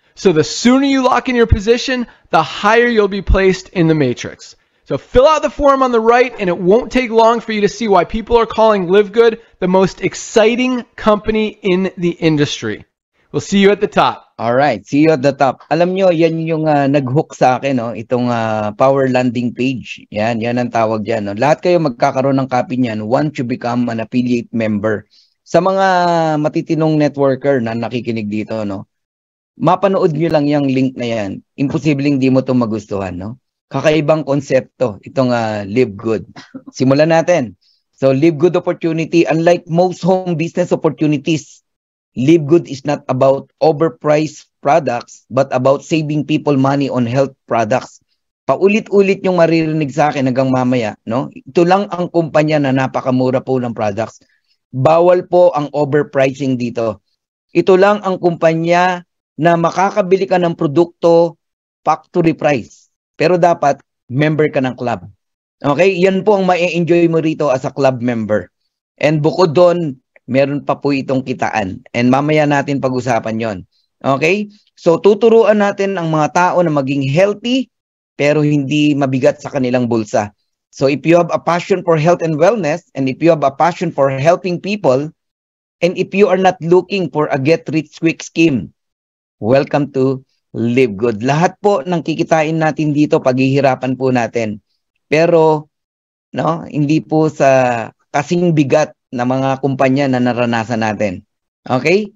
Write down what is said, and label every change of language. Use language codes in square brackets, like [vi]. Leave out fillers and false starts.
[en] So the sooner you lock in your position, the higher you'll be placed in the matrix. So fill out the form on the right, and it won't take long for you to see why people are calling Live Good the most exciting company in the industry. We'll see you at the top. All right, see you at the top. [tl] Alam nyo, yan yung nag-hook sa akin, no? Itong power landing page. Yan ang tawag dyan. No? Lahat kayo magkakaroon ng copy niyan once you become an affiliate member. Sa mga matitinong networker na nakikinig dito, no? Mapanood nyo lang yung link na yan. Imposibleng di mo ito magustuhan, no? Kakaibang konsepto, itong Live Good. Simulan natin. [en] So, Live Good opportunity, unlike most home business opportunities, Live Good is not about overpriced products, but about saving people money on health products. [tl] Paulit-ulit yung maririnig sa akin hanggang mamaya, no? Ito lang ang kumpanya na napakamura po ng products. Bawal po ang overpricing dito. Ito lang ang kumpanya na makakabili ka ng produkto factory price. Pero dapat member ka ng club. Okay? Yan po ang ma-enjoy mo rito [en] as a club member. [tl] And bukod doon, meron pa po itong kitaan. And mamaya natin pag-usapan yon. Okay? So tuturuan natin ang mga tao na maging healthy pero hindi mabigat sa kanilang bulsa. [en] So if you have a passion for health and wellness, and if you have a passion for helping people, and if you are not looking for a get-rich-quick scheme, welcome to Live Good. [tl] Lahat po ng kikitain natin dito, paghihirapan po natin. Pero, no, hindi po sa kasing bigat na mga kumpanya na naranasan natin. Okay?